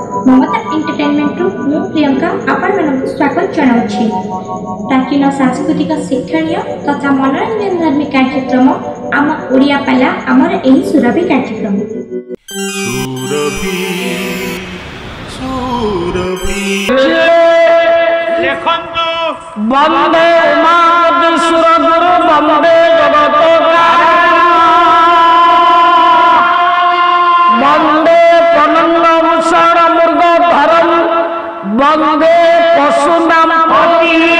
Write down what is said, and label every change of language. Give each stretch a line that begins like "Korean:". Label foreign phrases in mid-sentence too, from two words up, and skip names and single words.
Odia: ମମତା ଏଣ୍ଟରଟେନମେଣ୍ଟ ମୁଁ ପ୍ରିୟଙ୍କା ଆପଣ ମାନଙ୍କ ସ୍ୱାଗତ ଜଣାଉଛି। ପ୍ରାଚୀନ ସାଂସ୍କୃତିକ ଶିକ୍ଷଣୀୟ ତଥା ମନୋରଞ୍ଜନ ଧର୍ମୀ କାର୍ଯ୍ୟକ୍ରମ ଆମ ଓଡ଼ିଆ ପାଲା ଆମର ଏହି ସୁରଭି କାର୍ଯ୍ୟକ୍ରମ लेखन्तु
Sanskrit: वंदे मातरम सुरगुरु वंदे जगतोद्धार वंदे पनंग भूषण मृगधरम वंदे पशुनाम पति